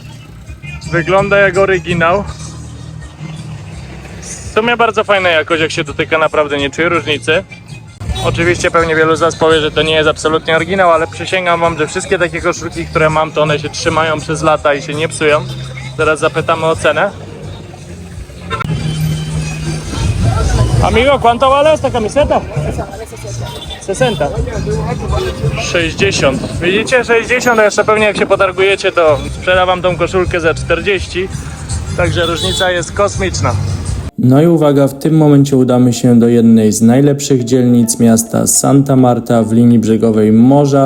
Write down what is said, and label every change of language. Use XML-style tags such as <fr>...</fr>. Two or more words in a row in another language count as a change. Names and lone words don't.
<pl>Wygląda jak oryginał. W sumie bardzo fajna jakość, jak się dotyka, naprawdę nie czuję różnicy. Oczywiście pewnie wielu z was powie, że to nie jest absolutnie oryginał, ale przysięgam wam, że wszystkie takie koszulki, które mam, to one się trzymają przez lata i się nie psują. Teraz zapytamy o cenę.</pl> <es>Amigo, ¿cuánto vale esta camiseta? 60. 60.</es> <pl>Widzicie? 60, a jeszcze pewnie jak się potargujecie, to sprzeda wam tą koszulkę za 40. Także różnica jest kosmiczna. No i uwaga, w tym momencie udamy się do jednej z najlepszych dzielnic miasta Santa Marta w linii brzegowej morza.</pl>